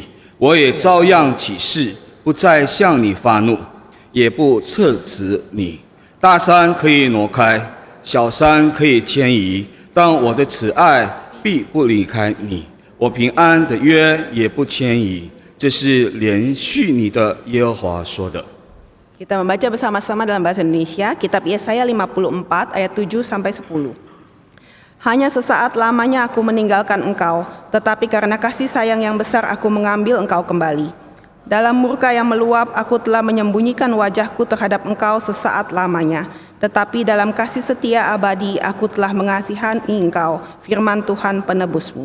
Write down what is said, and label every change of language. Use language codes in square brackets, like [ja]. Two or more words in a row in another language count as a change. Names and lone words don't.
[zh] 我也照样起誓，不再向你发怒，也不撤止你。大山可以挪开，小山可以迁移，但我的慈爱必不离开你，我平安的约也不迁移。这是连续你的耶和华说的。 [id] Kita membaca bersama-sama dalam bahasa Indonesia, kitab Yesaya 54 ayat 7 sampai 10. Hanya sesaat lamanya aku meninggalkan engkau, tetapi karena kasih sayang yang besar aku mengambil engkau kembali. Dalam murka yang meluap aku telah menyembunyikan wajahku terhadap engkau sesaat lamanya, tetapi dalam kasih setia abadi aku telah mengasihani engkau, firman Tuhan penebusmu.